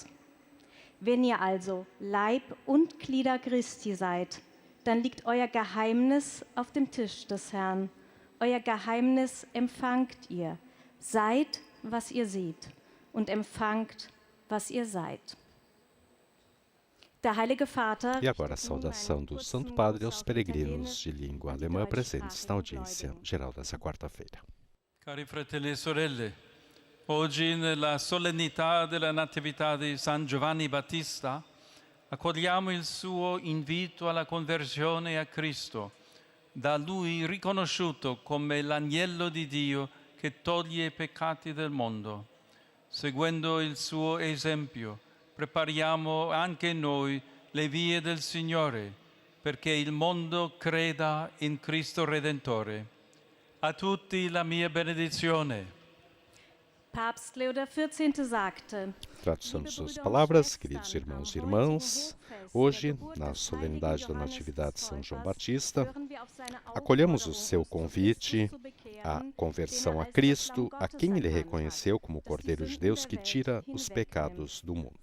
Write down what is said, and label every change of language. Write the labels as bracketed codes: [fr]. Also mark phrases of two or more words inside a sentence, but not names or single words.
[de] Wenn ihr also Leib und Glieder Christi seid, dann liegt euer Geheimnis auf dem Tisch des Herrn. Euer Geheimnis empfangt ihr. Seid, was ihr seht, und empfangt, was ihr seid. Der Heilige Vater. [pt] E agora a saudação do Santo Padre aos peregrinos de língua alemã presentes na audiência geral dessa quarta-feira. [it] Cari fratelli e sorelle, oggi nella solennità della Natività di San Giovanni Battista accogliamo il suo invito alla conversione a Cristo, da lui riconosciuto come l'agnello di Dio che toglie i peccati del mondo. Seguendo il suo esempio, prepariamo anche noi le vie del Signore, perché il mondo creda in Cristo Redentore. A tutti la mia benedizione. [de] Papst Leo XIV sagte: [pt] Tradução de suas palavras, queridos irmãos e irmãs, hoje, na solenidade da Natividade de São João Batista, acolhemos o seu convite à conversão a Cristo, a quem ele reconheceu como o Cordeiro de Deus que tira os pecados do mundo.